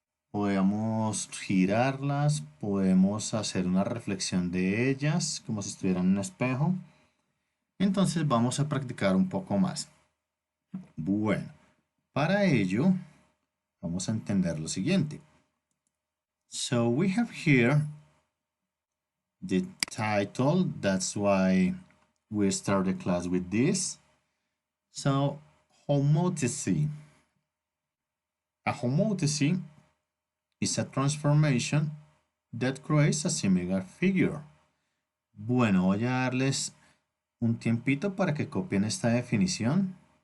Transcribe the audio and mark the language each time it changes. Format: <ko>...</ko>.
<es>Podemos girarlas, podemos hacer una reflexión de ellas como si estuvieran en un espejo. Entonces vamos a practicar un poco más. Bueno, para ello vamos a entender lo siguiente.</es> <en>So we have here the title, that's why we start the class with this. So, homothecy. A homothecy is a transformation that creates a similar figure.</en> <es>Bueno, voy a darles un tiempito para que copien esta definición.</es>